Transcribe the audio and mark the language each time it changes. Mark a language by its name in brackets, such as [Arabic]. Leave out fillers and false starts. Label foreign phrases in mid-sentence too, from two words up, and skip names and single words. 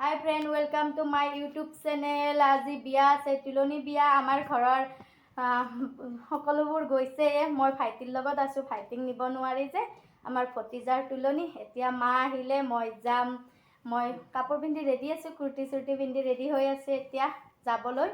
[English] Hi friend welcome to my YouTube channel. [Assamese] আজি বিয়া আছে তুলনি বিয়া আমাৰ ঘৰৰ সকলোবোৰ গৈছে। মই ভাইটিৰ লগত আছো, ভাইটিক নিব নোৱাৰি যে আমাৰ ভতিজাৰ তুলনি। এতিয়া মা আহিলে মই যাম। মই কাপোৰ পিন্ধি ৰেডি আছো, কুৰ্তি চুৰ্তি পিন্ধি ৰেডি হৈ আছে এতিয়া যাবলৈ।